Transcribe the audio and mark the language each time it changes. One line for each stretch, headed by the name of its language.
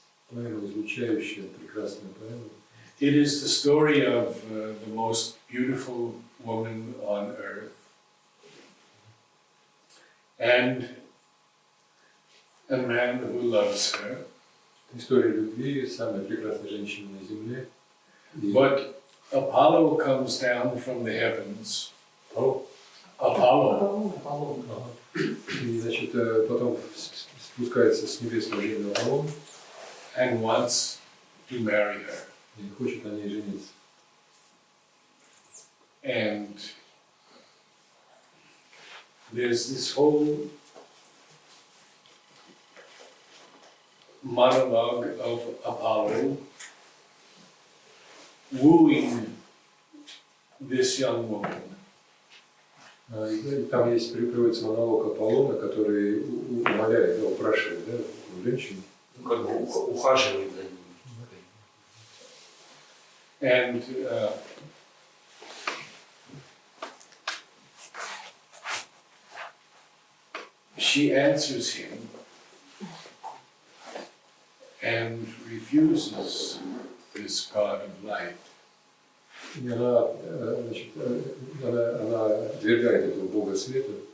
Russian: Поэма излучающая, прекрасная поэма.
English: It is the story of the most beautiful woman on earth and a man who loves her.
Russian: История любви, самая прекрасная женщина на земле.
English: But Apollo comes down from the heavens. Apollo
Russian: спускается с небес на землю Аполлон
English: and wants to marry her.
Russian: и хочет на ней жениться.
English: And there's this whole monologue of Apollo wooing this young woman.
Russian: И там есть приводится монолог Аполлона, который умоляет, упрашивает, да, женщину. Ну, как бы ухаживает за ним.
English: And she answers him and refuses this God of light.
Russian: И она, значит, она отвергает этого Бога света